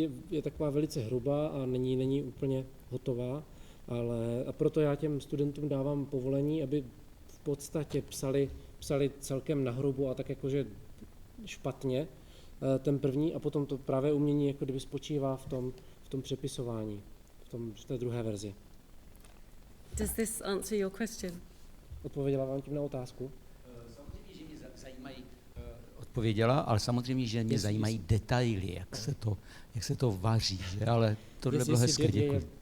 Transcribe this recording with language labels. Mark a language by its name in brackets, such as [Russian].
[Czech] je taková velice hrubá a není úplně hotová, a proto já těm studentům dávám povolení, aby v podstatě psali celkem nahrubo a tak jakože špatně ten první a potom to právě umění jako kdyby spočívá v tom přepisování, v té druhé verzi. [English] Does this answer your question? [Czech] Odpověděla vám tím na otázku? Samozřejmě, že mě zajímají, odpověděla, ale samozřejmě, že mě zajímají detaily, jak se to vaří, že? Ale tohle bylo hezké, děkuji.